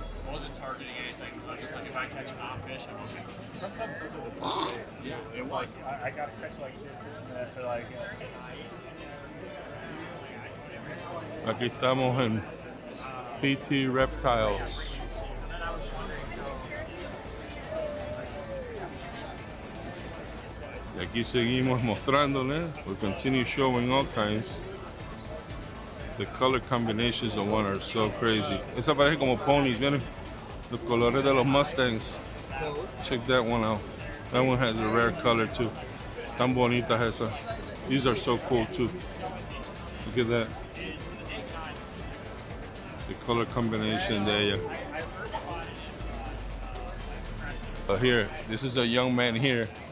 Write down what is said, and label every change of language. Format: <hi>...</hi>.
<en>Wasn't targeting anything. It was just like if I catch an fish, I'm okay. Sometimes those are the best days. Yeah, it's like I got to catch like this, and this, or like.</en> <es>Aquí estamos en PT Reptiles. Y aquí seguimos mostrándoles.</es> <en>We'll continue showing all kinds. The color combinations of one are so crazy.</en> <es>Esa parece como ponies, miren. Los colores de los Mustangs.</es> <en>Check that one out. That one has a rare color too.</en> <es>Tan bonitas esas.</es> <en>These are so cool too. Look at that. The color combination there. Here, this is a young man here.</en>